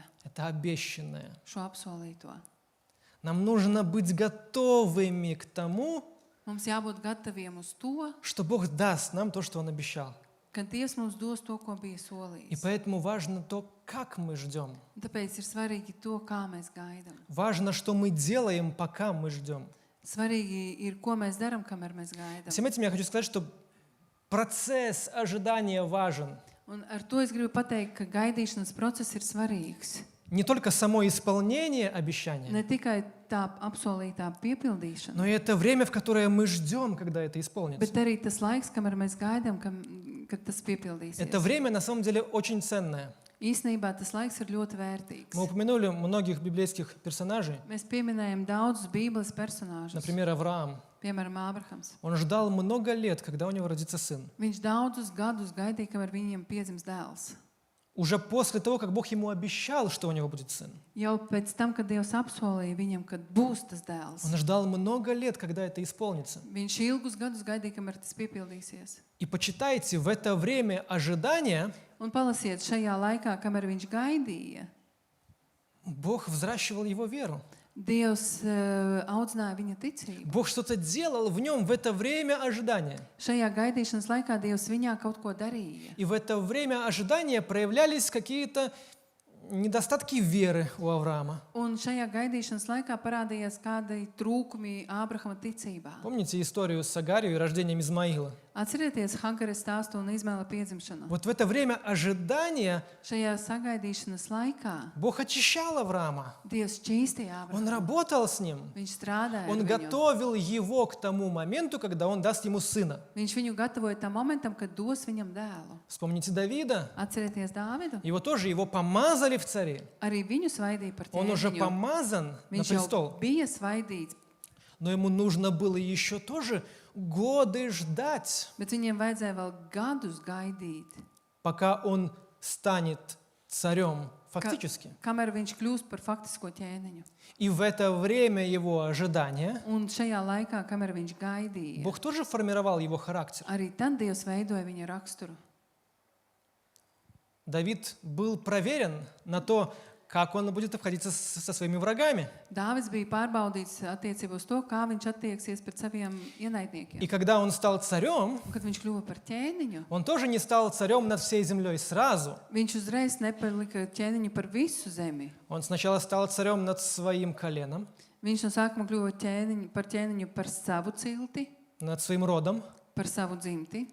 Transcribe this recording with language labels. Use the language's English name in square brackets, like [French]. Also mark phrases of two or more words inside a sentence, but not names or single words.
[Russian] это обещанное. [Latvian] šo apsolīto. [Russian] Нам нужно быть готовыми к тому, [Latvian] Mums jābūt gataviem uz to, [Russian] что Бог даст нам то, что Он обещал. [Latvian] ka Dievs mums dos to, ko bija [Russian] И [Latvian] solījis. [Russian] поэтому важно то, как мы ждем. [Latvian] Un tāpēc ir svarīgi to, kā mēs gaidām. [Russian] Важно, что мы делаем, пока мы ждем. [Latvian] Svarīgi ir, ko mēs darām, kamēr mēs gaidām. [Russian] Всем этим я хочу сказать, что процесс ожидания важен. [Latvian] Un ar to es gribu pateikt, ka gaidīšanas process ir svarīgs. [Russian] Не только само исполнение обещания, [Latvian] Ne tikai tā apsolītā piepildīšana, [Russian] но и это время, в которое мы ждем, когда это исполнится. [Latvian] bet arī tas laiks, kamēr mēs gaidām, kad tas piepildīsies. [Russian] Это время на самом деле очень ценное. [Latvian] Īsnībā tas laiks ir ļoti vērtīgs. [Russian] Мы упомянули многих библейских персонажей, [Latvian] Mēs pieminējam daudzus Bībeles personāžus. [Russian] например, Авраам. [Latvian] Piemēram, Ābrahams. [Russian] Он ждал много лет, когда у него родится сын. [Latvian] Viņš daudzus gadus gaidīja, kamēr viņam piedzims dēls. [Russian] Уже после того, как Бог ему обещал, что у него будет сын. [Latvian] Jau pēc tam, kad Dievs apsolīja viņam, kad būs tas dēls, [Russian] Он ждал много лет, когда это исполнится. [Latvian] viņš ilgus gadus gaidīja, kamēr tas piepildīsies. [Russian] И почитайте, в это время ожидания [Latvian] Un palasiet šajā laikā, kamēr viņš gaidīja, [Russian] Бог взращивал его веру. [Latvian] Dievs audzināja viņa ticību. [Russian] Бог что-то делал в нем в это время ожидания. [Latvian] Šajā gaidīšanas laikā Dievs viņā kaut ko darīja. [Russian] И в это время ожидания проявлялись какие-то недостатки веры у Авраама. [Latvian] Un šajā gaidīšanas laikā parādījās kādi trūkumi Ābrahama ticībā. [Russian] Помните историю с Агарью и рождением Измаила? [Latvian] Atcerieties Hagaras stāstu un Izmaila piedzimšanu. [Russian] Вот в это время ожидания [Latvian] Šajā sagaidīšanas laikā [Russian] Бог очищал Авраама. [Latvian] Dievs šķīstīja [Russian] Он [Latvian] Ābrahamu. [Russian] работал с ним. [Latvian] Viņš strādāja ar [Russian] Он [Latvian] viņu. [Russian] готовил его к тому моменту, когда он даст ему сына. [Latvian] Viņš viņu gatavoja tam momentam, kad dos viņam dēlu. [Russian] Вспомните Давида. [Latvian] Atcerieties Dāvidu. [Russian] Его помазали в цари. [Latvian] Arī viņu svaidīja par [Russian] Он уже [Latvian] ķēniņu. [Russian] помазан на [Latvian] Viņš jau [Russian] престол. [Latvian] bija svaidīts, [Russian] Но ему нужно было еще тоже годы ждать, [Latvian] bet viņiem vajadzēja vēl gadus gaidīt, [Russian] пока он станет царем фактически. [Latvian] kamēr viņš kļūst par faktisko ķēniņu. [Russian] И в это время его ожидания [Latvian] Un šajā laikā, kamēr viņš gaidīja, [Russian] Бог тоже формировал его характер. [Latvian] arī tad Dievs veidoja viņa raksturu. [Russian] Давид был проверен на то, как он будет обходиться со своими врагами. [Latvian] Dāvids bija pārbaudīts attiecībā uz to, kā viņš attieksies pret saviem ienaidniekiem. [Russian] И когда он стал царем, [Latvian] Un, kad viņš kļuva par ķēniņu, [Russian] он тоже не стал царем над всей землей сразу. [Latvian] viņš uzreiz nepalika ķēniņu par visu zemi. [Russian] Он сначала стал царем над своим коленом, [Latvian] Viņš no sākuma kļuva par ķēniņu par savu cilti, [Russian] над своим родом. [Latvian] par savu dzimti.